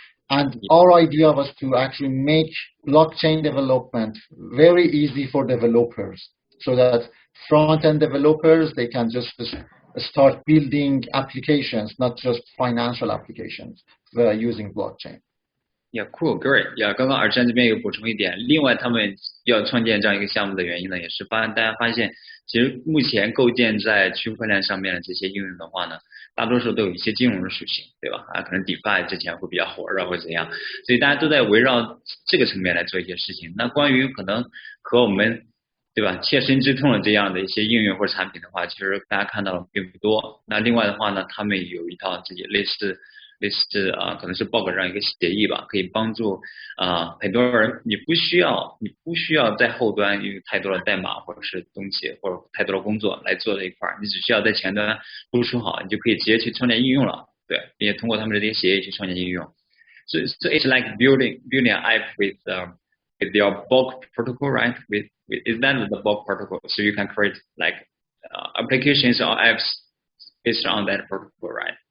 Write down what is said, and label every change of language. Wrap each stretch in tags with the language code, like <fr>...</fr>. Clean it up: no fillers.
<en>And our idea was to actually make blockchain development very easy for developers, so that front-end developers, they can just start building applications, not just financial applications, using blockchain. Yeah, cool, great.</en> <zh>Yeah, 刚刚Ehsan这边有补充一点，另外他们要创建这样一个项目的原因呢，也是大家发现，其实目前构建在区块链上面的这些应用的话呢，大多数都有一些金融的属性，对吧？可能 DeFi 之前会比较火热或者怎样，所以大家都在围绕这个层面来做一些事情。那关于可能和我们，对吧，切身之痛的这样的一些应用或者产品的话，其实大家看到的并不多。那另外的话呢，他们有一套自己类似可能是 bug 这样一个协议吧，可以帮助很多人，你不需要在后端有太多的代码或者是东西或者太多的工作来做这一块，你只需要在前端部署好，你就可以直接去创建应用了。对，并且通过他们的这些协议去创建应用。</zh> <en>So it's like building an app with your bulk protocol, right? Is that the bulk protocol? So you can create applications or apps based on that protocol, right?</en>